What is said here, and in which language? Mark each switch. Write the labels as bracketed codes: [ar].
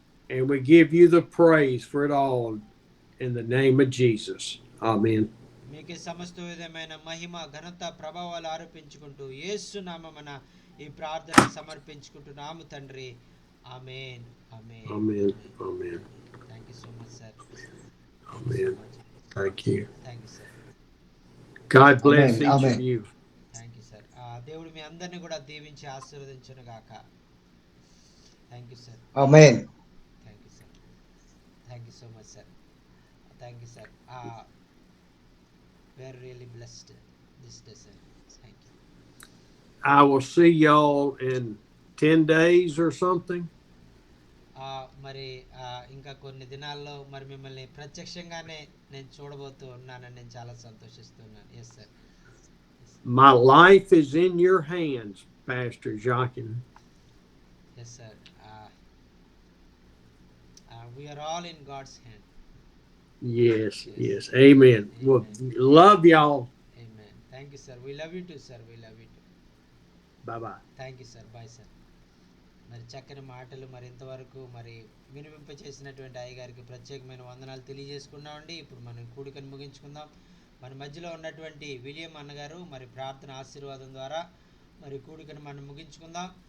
[en] And we give you the praise for it all in the name of Jesus. Amen. [te] మీకే సమస్త విధమైన మహిమ, ఘనత, ప్రభావాలు ఆరోపించుకుంటూ యేసు నామమున ఈ ప్రార్థన సమర్పించుకుంటున్నాము తండ్రి. ఆమేన్. ఆమేన్. [en] Amen. Amen. Thank you so much sir. Amen. Thank you. Thank you sir. God bless Amen. each Amen. of you. Thank you sir. [te] దేవుడు మీ అందరిని కూడా దీవించి ఆశీర్వదించును గాక. [en] Thank you sir. [te] Amen. [en] Thank you sir. Thank you so much sir. Thank you sir. We are really blessed this day, sir. Thank you. I will see y'all in 10 days or something. [te] మరి ఇంకా కొన్ని దినాల్లో మరి మిమ్మల్ని ప్రత్యక్షంగానే నేను చూడబోతూ ఉన్నానని నేను చాలా సంతోషిస్తున్నాను. [en] Yes sir. My life is in your hands, Pastor Joachim. Yes sir. We are all in God's hand. Yes, yes. Amen. Well, love y'all. Amen. Thank you, sir. We love you too, sir. We love you too. Bye-bye. Thank you, sir. Bye, sir. [te] మరి చక్కని మాటలు మరి ఇంతవరకు మరి వినిపింప చేసినటువంటి అయ్యగారికి ప్రత్యేకమైన వందనాలు తెలియజేసుకున్నామండి. ఇప్పుడు మనం కూడికను ముగించుకుందాం. మన మధ్యలో ఉన్నటువంటి విలియం అన్నగారు మరి ప్రార్థన ఆశీర్వాదం ద్వారా మరి కూడికను మనం ముగించుకుందాం.